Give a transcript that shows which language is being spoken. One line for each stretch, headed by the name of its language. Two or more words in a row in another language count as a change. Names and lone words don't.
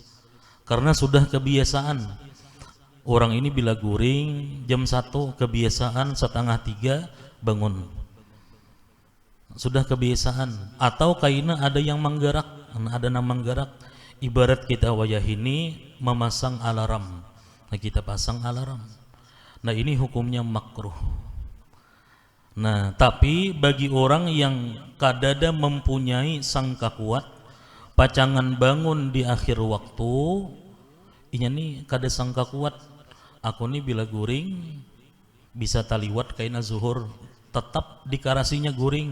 Banjar: Karena sudah kebiasaan. Orang ini bila guring jam 1 kebiasaan setengah 3 bangun.
Indonesian: Sudah kebiasaan.
Banjar: Atau kaina ada yang menggerak, ada yang menggerak. Ibarat kita wayah ini memasang alarm.
Indonesian: Nah, kita pasang alarm.
Banjar: Nah, ini hukumnya makruh. Nah, tapi bagi orang yang kadada mempunyai sangka kuat, pacangan bangun di akhir waktu, inya nih kada sangka kuat, aku nih bila guring bisa taliwat kaina zuhur, tetap dikarasinya guring.